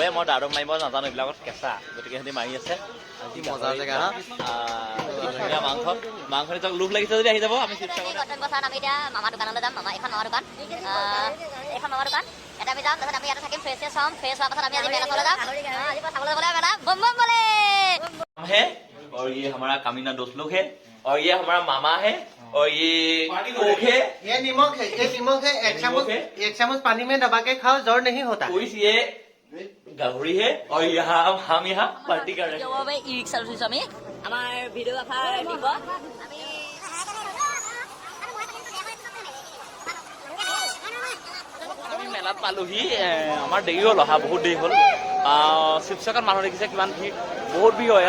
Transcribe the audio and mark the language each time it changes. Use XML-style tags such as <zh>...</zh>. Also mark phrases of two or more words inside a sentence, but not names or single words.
<as>মই দাৰদম মাৰিব নাজানো, এইবিলাকত কেঁচা, গতিকে সিহঁতি মাৰি আছে। মজা জেগা, ধুনীয়া মাংস নিজক লোভ লাগিছে যদি আহি যাব। আমি আমি এতিয়া মামা দোকানলৈ যাম। এখন মামা দোকান, এটা আমি যাম। তাৰপিছত আমি ইয়াতে থাকিম, ফ্ৰেছ হ'ম। ফ্ৰেছ হোৱাৰ পাছত আমি আজি মেলা চাবলৈ যাম। আজি চাবলৈ গ'লে মেলা</as> <hi>बम बम बोले है। और ये हमारा कामीना दोस्त लोग है, और ये हमारा मामा है, और ये कोक है, ये नीमक है, एक चम्मच पानी में दबा के खाओ, जोर नहीं होता। ये गाहरी है, और यहाँ हम यहाँ पार्टी कर रहे हैं।</hi> <as>ই ৰিক্সা উঠিছোঁ আমি। আমাৰ ভিডিঅ' এফাৰ দিব। আমি মেলাত পালোহি। আমাৰ দেৰি হ'ল, অহা বহুত দেৰি হ'ল। শিৱসাগৰত মানুহ দেখিছে কিমান ভিৰ, বহুত ভিৰ হয়।</as>